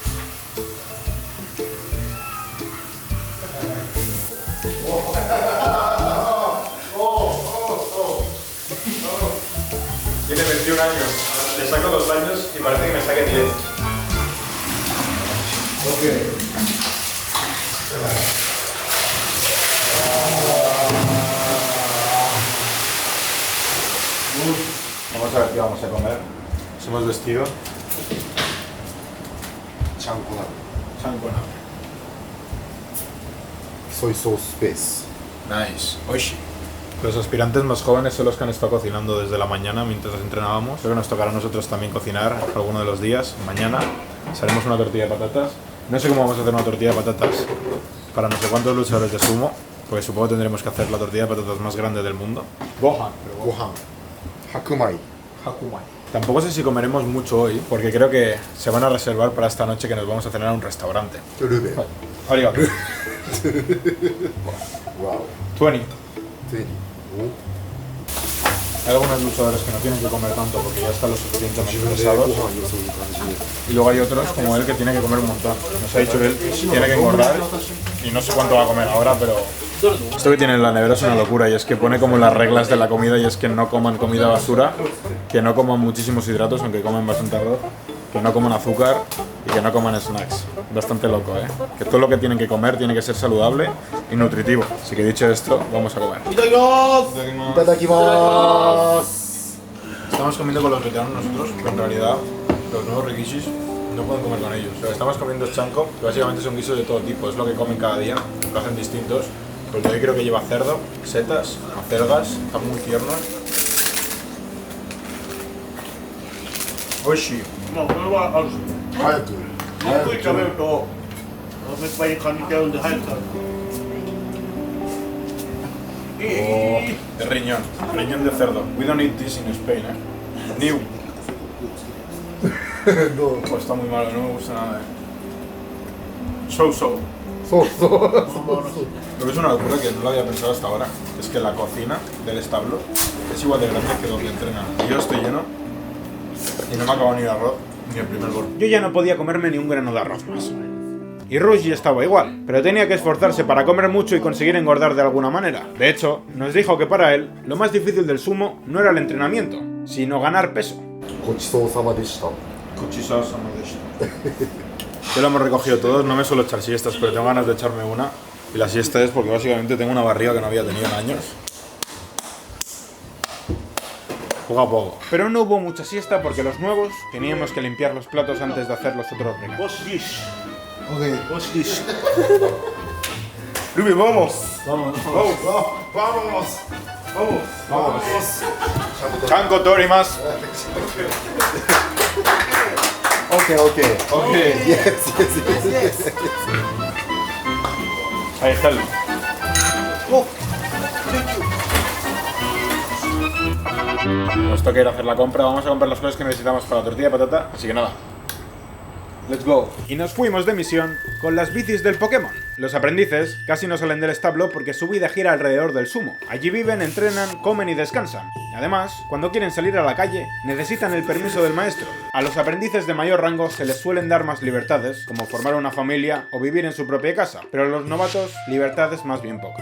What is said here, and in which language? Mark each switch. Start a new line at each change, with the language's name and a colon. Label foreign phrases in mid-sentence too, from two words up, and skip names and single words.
Spanish: Tiene 21 años, le saco 2 años y parece que me saque 10. Vamos a ver qué vamos a comer. Nos hemos vestido.
Japanese: ちゃんこな。 Chancona. ソイソースベース。
English: Nice. Oishi.
Spanish: Los aspirantes más jóvenes son los que han estado cocinando desde la mañana mientras entrenábamos. Creo que nos tocará a nosotros también cocinar alguno de los días. Mañana haremos una tortilla de patatas. No sé cómo vamos a hacer una tortilla de patatas para no sé cuántos luchadores de sumo, porque supongo que tendremos que hacer la tortilla de patatas más grande del mundo. Gohan, pero
Japanese: ご飯。白米。 Hakumai.
Spanish: Tampoco sé si comeremos mucho hoy, porque creo que se van a reservar para esta noche que nos vamos a cenar a un restaurante. ルベ。
Japanese: Arigato. わ 20. お。ゼリー。
Spanish: Hay algunos luchadores que no tienen que comer tanto porque ya están lo
Japanese: 自
Spanish: suficientemente
Japanese: 分で
Spanish: pesados.
Japanese: ご飯よそういう感じで。
Spanish: Y luego hay otros como él que tiene que comer un montón. Nos ha dicho que él tiene que engordar y no sé cuánto va a comer ahora, pero... Esto que tiene en la nevera es una locura y es que pone como las reglas de la comida y es que no coman comida basura, que no coman muchísimos hidratos, aunque comen bastante arroz, que no coman azúcar y que no coman snacks. Bastante loco, ¿eh? Que todo lo que tienen que comer tiene que ser saludable y nutritivo. Así que dicho esto, vamos a comer.
Japanese: いただきます。いただきます。
Spanish: Estamos comiendo con los veteranos nosotros, pero en realidad los nuevos rikishis no pueden comer con ellos. O sea, estamos comiendo chanko, que básicamente son guisos de todo tipo, es lo que comen cada día, lo hacen distintos. Porque hoy creo que lleva cerdo, setas, acelgas, están muy tiernos.
Japanese: Oishi. まあこれはあるし。早く。ゆっくり食べるとお腹いっぱいに感じちゃうんで早く食べる。
Spanish: Oh, de riñón, riñón de cerdo.
English: We don't eat this in Spain, eh. New.
Japanese: どう。
Spanish: Pues está muy malo, no me gusta nada.
English: So-so.
Japanese: そうそう。
Spanish: Lo que es una locura que no lo había pensado hasta ahora es que la cocina del establo es igual de grande que donde entrenan. Y yo estoy lleno y no me acabo ni el arroz ni el primer gol. Yo ya no podía comerme ni un grano de arroz más. Y Ruji estaba igual, pero tenía que esforzarse para comer mucho y conseguir engordar de alguna manera. De hecho, nos dijo que para él lo más difícil del sumo no era el entrenamiento, sino ganar peso. ごちそうさまでした。 Ya lo hemos recogido todos, no me suelo echar siestas, pero tengo ganas de echarme una. Y la siesta es porque básicamente tengo una barriga que no había tenido en años. Poco a poco. Pero no hubo mucha siesta porque los nuevos teníamos que limpiar los platos antes de hacer los otros regalos.
English: What's this? OK。 What's this? Ruby,
Spanish: vamos. Vamos, Vamos, vamos. Vamos, vamos.
Japanese: Chanko Torimas.
English: Okay, okay. Ok. Yes, yes, yes.
Spanish: Ahí está.
English: Oh, thank you.
Spanish: Nos toca ir a hacer la compra. Vamos a comprar las cosas que necesitamos para la tortilla de patata. Así que nada.
English: Let's go.
Spanish: Y nos fuimos de misión con las bicis del Pokémon. Los aprendices casi no salen del establo porque su vida gira alrededor del sumo. Allí viven, entrenan, comen y descansan. Además, cuando quieren salir a la calle, necesitan el permiso del maestro. A los aprendices de mayor rango se les suelen dar más libertades, como formar una familia o vivir en su propia casa, pero a los novatos, libertades más bien pocas.